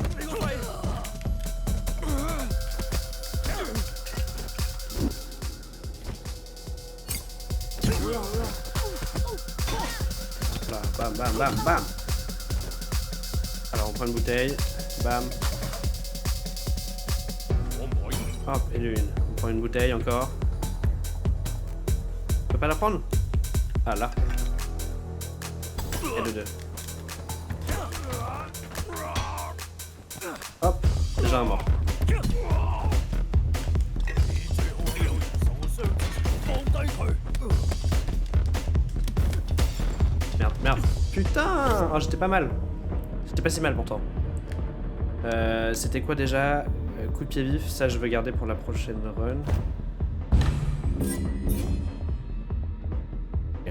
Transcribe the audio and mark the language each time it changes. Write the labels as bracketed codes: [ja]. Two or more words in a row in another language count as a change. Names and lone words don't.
[fr] Là, bam, bam, bam, bam. Alors on prend une bouteille, bam. [yue] 可唔可以？ [fr] Hop, et une. On prend une bouteille encore. On peut pas la prendre? Ah là. Et de deux. Hop, déjà un mort. [yue] 你最好喺有人受傷之前放低佢。 [fr] Merde, merde. Putain! Oh, j'étais pas mal. J'étais pas si mal pourtant. C'était quoi déjà? Coup de pied vif, ça je veux garder pour la prochaine run. Ok.